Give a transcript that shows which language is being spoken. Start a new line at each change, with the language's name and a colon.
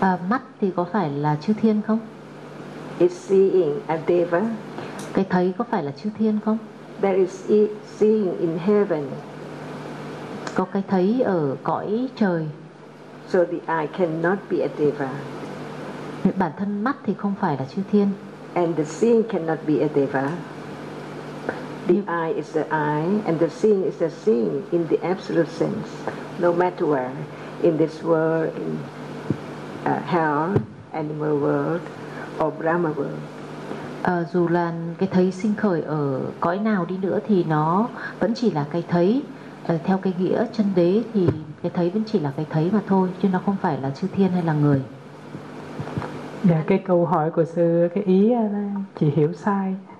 Vietnamese: Mắt thì có phải là chư thiên không?
English: Is seeing a deva?
Vietnamese: Cái thấy có phải là chư thiên không?
English: There is seeing in heaven.
Vietnamese: Có cái thấy ở cõi trời.
English: So the eye cannot be a deva.
Vietnamese: Bản thân mắt thì không phải là chư thiên.
English: And the seeing cannot be a deva. The eye is the eye, and the seeing is the seeing in the absolute sense. No matter where, in this world, in hell, animal world, or Brahma world.
Vietnamese: Dù là cái thấy sinh khởi ở cõi nào đi nữa thì nó vẫn chỉ là cái thấy. Theo cái nghĩa chân đế thì cái thấy vẫn chỉ là cái thấy mà thôi, chứ nó không phải là chư thiên hay là người. Dạ, cái câu hỏi của sư, cái ý chị hiểu sai.